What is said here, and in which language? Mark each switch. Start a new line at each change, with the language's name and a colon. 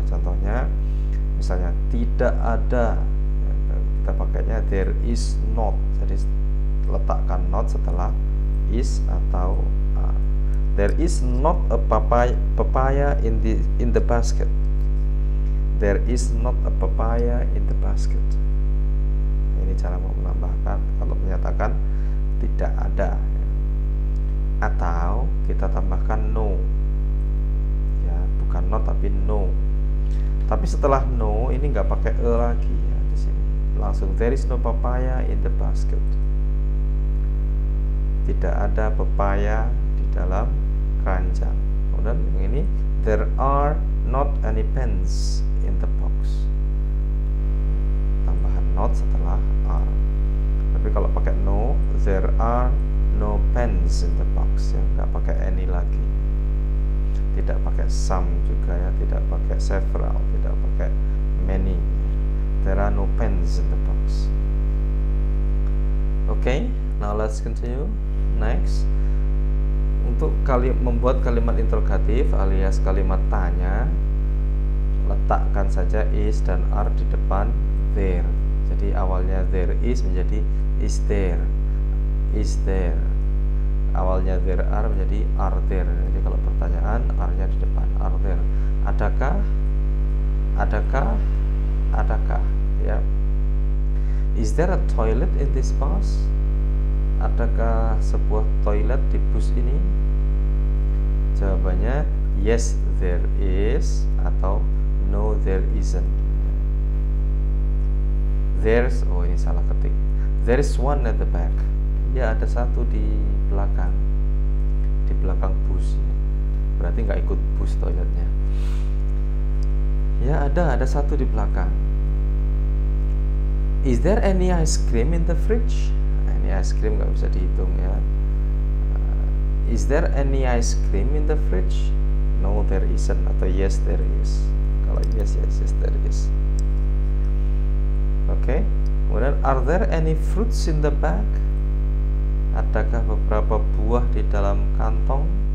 Indonesian: Contohnya misalnya tidak ada, ya, kita pakainya
English: there is not.
Indonesian: Jadi letakkan not setelah is atau are.
English: There is not a papaya in the basket. There is not a papaya in the basket.
Indonesian: Ini cara menambahkan kalau menyatakan tidak ada, ya. Atau kita tambahkan no, ya, bukan not tapi no. Tapi setelah no ini nggak pakai e lagi, ya, di sini langsung
English: there is no papaya in the basket.
Indonesian: Tidak ada pepaya di dalam keranjang. Kemudian yang ini
English: there are not any pens in the box.
Indonesian: Tambahan
English: not
Indonesian: setelah
English: are.
Indonesian: Tapi kalau pakai
English: no, there are no pens in the box,
Indonesian: ya, nggak pakai
English: any
Indonesian: lagi. Tidak pakai some juga, ya, tidak pakai several, tidak pakai many.
English: There are no pens in the box. Okay, now let's continue. Next,
Indonesian: untuk membuat kalimat interrogatif alias kalimat tanya, letakkan saja is dan are di depan there. Jadi awalnya
English: there is
Indonesian: menjadi
English: is there, is there.
Indonesian: Awalnya
English: there are
Indonesian: menjadi
English: are there.
Indonesian: Jadi kalau pertanyaan are-nya di depan,
English: are there.
Indonesian: Adakah, adakah, adakah, ya.
English: Is there a toilet in this bus?
Indonesian: Adakah sebuah toilet di bus ini? Jawabannya
English: yes there is
Indonesian: atau
English: no there isn't. There's, oh
Indonesian: ini salah ketik.
English: There is one at the back.
Indonesian: Ya, ada satu di belakang bus, ya. Berarti nggak ikut bus toiletnya. Ya, ada satu di belakang.
English: Is there any ice cream in the fridge?
Indonesian: Nah, ini ice cream nggak bisa dihitung, ya.
English: Is there any ice cream in the fridge? No there isn't atau yes there is.
Indonesian: Kalau
English: yes there is.
Indonesian: Oke. Kemudian
English: are there any fruits in the bag?
Indonesian: Adakah beberapa buah di dalam kantong?